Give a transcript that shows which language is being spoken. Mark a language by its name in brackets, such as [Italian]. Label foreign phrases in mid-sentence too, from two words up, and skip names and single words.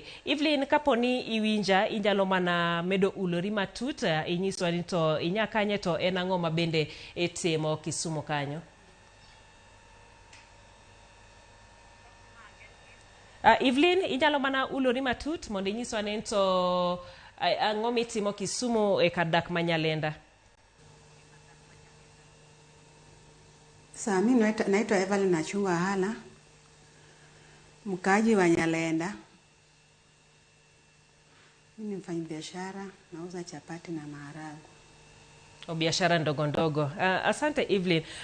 [Luo (Kenya and Tanzania)] Evelyn kaponi iwinja inyalo mana medo ulori matut inyiswa ni to inyakanye to en ang'o ma bende itimo Kisumu kanyo. Evelyn inyalo mana ulori matut mondo inyiswa ni to ang'o mitimo Kisumu e kar dak ma Nyalenda. [Swahili] Mimi naitwa Evelyn Achungo Ahala, mkaaji wa Nyalenda. Mimi ni mfanyabiashara, nauza chapati na maharagwe. Biashara ndogo ndogo. Asante Evelyn.